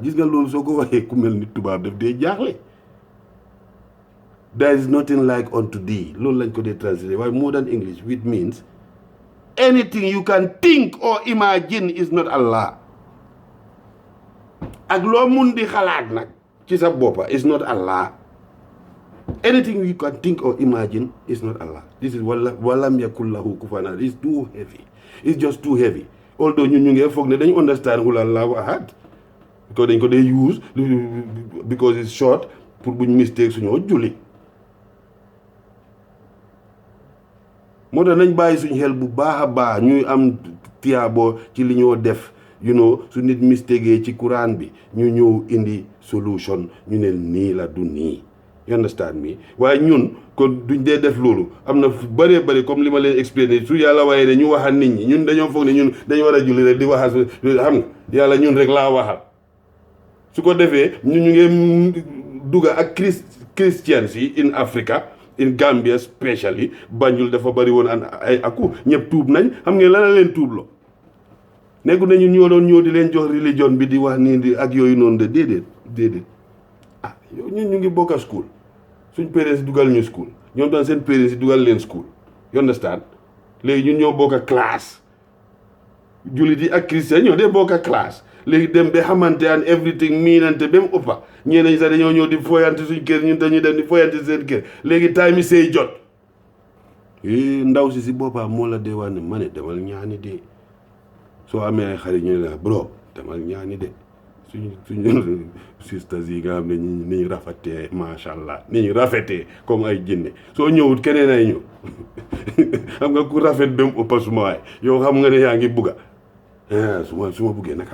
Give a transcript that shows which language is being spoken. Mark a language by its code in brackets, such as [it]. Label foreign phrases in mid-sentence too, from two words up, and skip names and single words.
[wo] gis nga loolu soo ko waxee ku mel ni tubaab daf dee jaaxle. [en] there is nothing like unto thee [wo] loolu lañ ko dee [en] translate waaye modern English which means anything you can think or imagine is not Allah. [wo] ak loo mun di xalaat nag ci sa boppa [en] is not Allah. anything you can think or imagine is not Allah. This is [ar] ولم يكن له كفوا أحد. [en] It's too heavy. It's just too heavy. Although [wo] ñu ngi foog ne dañu understand [ar] قل الله أحد [wo] because dañ ko dee use because [en] it's short [wo] pour buñ mistake suñoo julli. moo tax nañ bàyyi suñu xel bu baax a baax ñuy am tiyaabo ci li ñoo def su nit mistake ci Quran bi ñu ñëw indi solution ñu ne nii la du nii. [en] you understand me [wo] waaye ñun kon duñ dee def loolu am na bëree bëri comme li ma leen expliqué su yàlla waaye ne ñu waxal nit ñi ñun dañoo foog ne ñun dañu war a julli rek di waxal xam nga yàlla ñun rek laa waxal su ko defee ñu ngi dugga ak Christians yi [en] in Africa in Gambia especially Banjul [wo] dafa bëri woon ay aku ñëpp tuub nañ xam ngeen lan la leen tuubloo nekku ne ñun ñoo doon ñëw di leen jox religion bi di wax nii di ak yooyu noonu de déedéet yow ñun ñu ngi bokk school suñ parents dugal ñu school ñoom daan seen parents yi dugal leen school [en] you understand [wo] léegi ñun ñoo bokk classe jullit yi ak christian ñoo dee bokk classe léegi dem ba xamante [en] and everything [wo] miinante ba mu ëppa ñeneen ñi sax dañoo ñëw di foyante suñ kër ñun dañuy dem di foyante seen kër léegi time yi sey jot ndaw si boppam moo la dee wax ne ma ne demal ñaani de soo amee ay xarit ñu ne la bro demal ñaani de suñu sisters yi nga xam ne ni ñu rafetee [ar] ما شاء الله [wo] ni ñu rafetee comme ay jinne soo ñëwut keneen ay ñëw xam nga ku rafet ba mu ëpp suma waay yow xam nga ne yaa ngi bugga su ma buggee naka